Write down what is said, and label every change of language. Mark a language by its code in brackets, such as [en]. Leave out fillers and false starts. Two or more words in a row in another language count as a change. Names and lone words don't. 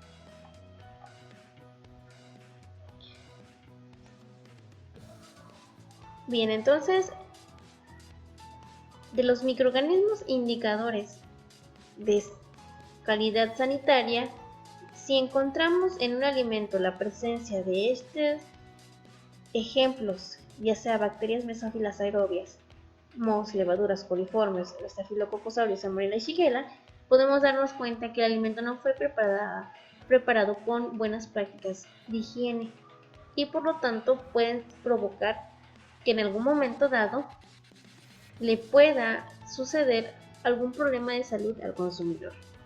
[es] Bien, entonces, de los microorganismos indicadores de calidad sanitaria, si encontramos en un alimento la presencia de estos ejemplos, ya sea bacterias mesófilas aerobias, mohos, levaduras, coliformes, Staphylococcus aureus, Salmonella y Shigella, podemos darnos cuenta que el alimento no fue preparado con buenas prácticas de higiene y por lo tanto pueden provocar que en algún momento dado le pueda suceder algún problema de salud al consumidor.